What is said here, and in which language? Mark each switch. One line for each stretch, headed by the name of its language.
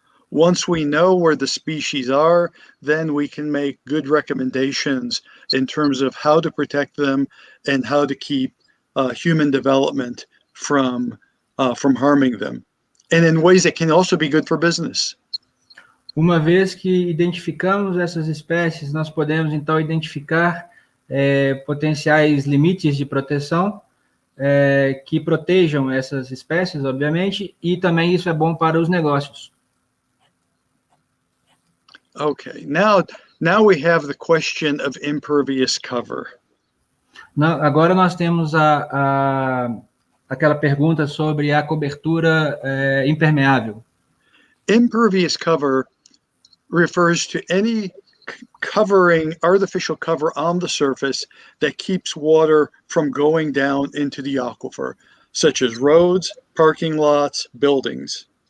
English: Once we know where the species are, then we can make good recommendations in terms of how to protect them and how to keep human development from harming them, and in ways that can also be good for business.
Portuguese: Uma vez que identificamos essas espécies, nós podemos então identificar potenciais limites de proteção que protejam essas espécies, obviamente, e também isso é bom para os negócios.
English: Okay, now we have the question of impervious cover.
Portuguese: Agora nós temos aquela pergunta sobre a cobertura impermeável.
English: Impervious cover refers to any artificial cover on the surface that keeps water from going down into the aquifer, such as roads, parking lots, buildings.